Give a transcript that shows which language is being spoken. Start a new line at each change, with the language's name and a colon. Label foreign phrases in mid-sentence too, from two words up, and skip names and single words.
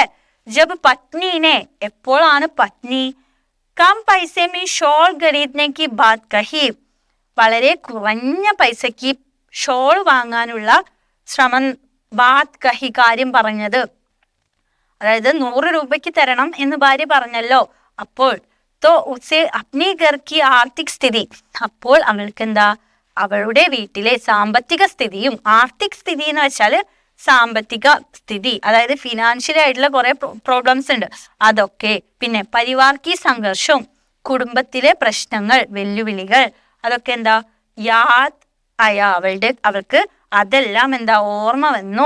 Hindi: जब पत्नी ने, എപ്പോഴാണ് पत्नी कम पैसे में शॉल ख़रीदने की बात कही,
Malayalam: വളരെ കുറഞ്ഞ പൈസക്ക് ഷോൾ വാങ്ങാനുള്ള ശ്രമം,
Hindi: बात कही
Malayalam: കാര്യം പറഞ്ഞത്. അതായത് 100 രൂപയ്ക്ക് തരണം എന്ന് ഭാര്യ പറഞ്ഞല്ലോ. അപ്പോൾ
Hindi: तो उसे अपने घर की आर्थिक स्थिति
Malayalam: അപ്പോൾ അവൾക്ക് എന്താ അവളുടെ വീട്ടിലെ സാമ്പത്തിക സ്ഥിതിയും
Hindi: आर्थिक स्थिति
Malayalam: എന്ന് വെച്ചാല് സാമ്പത്തിക സ്ഥിതി, അതായത് ഫിനാൻഷ്യലി ആയിട്ടുള്ള കുറെ പ്രോബ്ലംസ് ഉണ്ട് അതൊക്കെ, പിന്നെ പരിവാർക്കി സംഘർഷവും കുടുംബത്തിലെ പ്രശ്നങ്ങൾ വെല്ലുവിളികൾ അതൊക്കെ എന്താ യാദ് അവൾക്ക് അതെല്ലാം എന്താ ഓർമ്മ വന്നു.